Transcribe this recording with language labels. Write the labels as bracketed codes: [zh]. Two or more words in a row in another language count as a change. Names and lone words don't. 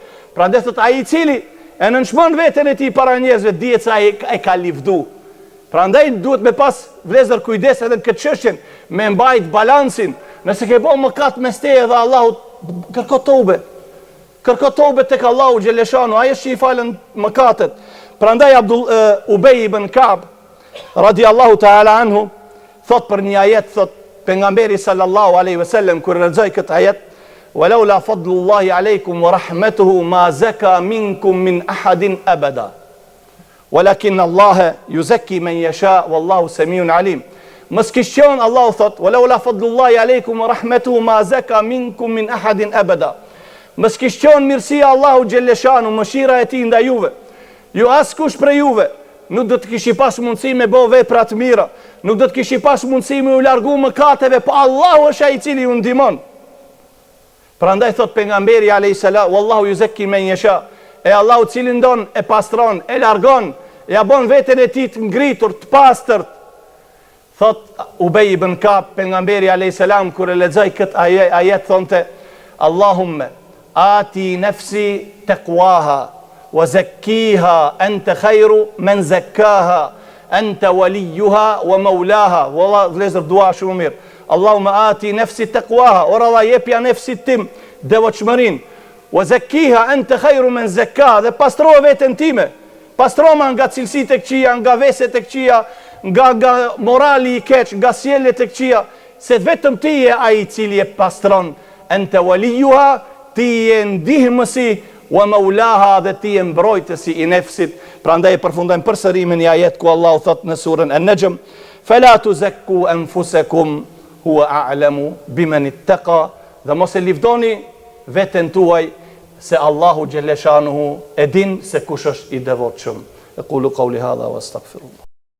[sq] Prandaj thot ai i cili e nënshmon veten e tij para njerëzve, dihet se ai e ka livdu. Prandaj duhet me pas vlezër kujdes edhe në këtë çështjen, me mbajt balansin. Nëse ke bën mëkat mes teje dhe Allahut, kërko tobe. Kërko tobe tek Allahu xheleshanu, ai është që i falën mëkatet. Prandaj Ubej ibn Ka'b [ar] رضي الله تعالى عنه [sq] thot për një ajet, thot pejgamberi [ar] صلى الله عليه وسلم [sq] kur lexoi këtë ajet, [ar] ولولا فضل الله عليكم ورحمته ما زكى منكم من أحد أبدا ولكن الله يزكي من يشاء والله سميع عليم. [sq] Mos kishon Allah thot, [ar] ولولا فضل الله عليكم ورحمته ما زكى منكم من أحد أبدا. [sq] Mos kishon mirësia Allahu xheleshanu, mëshira e tij ndaj juve. Ju askush prej juve nuk do të kishi pas mundësi me bë vepra të mira, nuk do të kishi pas mundësi me u largu mëkateve, po Allahu është ai i cili ju ndihmon. Prandaj thot pejgamberi [ar] عليه السلام, والله يزكي من يشاء. [sq] E Allahu cilin don e pastron, e largon, ja bën veten e tij të ngritur, të pastërt. Thot Ubej ibn Ka'b, pejgamberi [ar] عليه السلام [sq] kur e lexoi kët ajet thonte, [ar] اللهم آت نفسي تقواها وزكها أنت خير من زكاها أنت وليها ومولاها. [sq] Wallah, vlezër dua shumë mirë. [ar] اللهم آت نفسي تقواها, [sq] ora Allah jepja nefsit tim devotshmërinë, [ar] وزكها أنت خير من زكاها, [sq] dhe pastro veten time. Pastroma nga cilësitë e këqija, nga veset e këqija, nga morali i keq, nga sjelljet e këqija, se vetëm ti je ai i cili e pastron. [ar] أنت وليها, [sq] ti je ndihmësi, [ar] ومولاها, [sq] dhe ti je mbrojtësi i nefsit. Prandaj përfundojmë përsërimin e ajet ku Allahu thot në surën An-Najm, [ar] فلا تزكوا أنفسكم هو أعلم بمن اتقى, [sq] dhe mos e livdoni veten tuaj, se Allahu [ar] جل شأنه [sq] e din se kush është i devotshëm. [ar] أقول قولي هذا وأستغفر الله.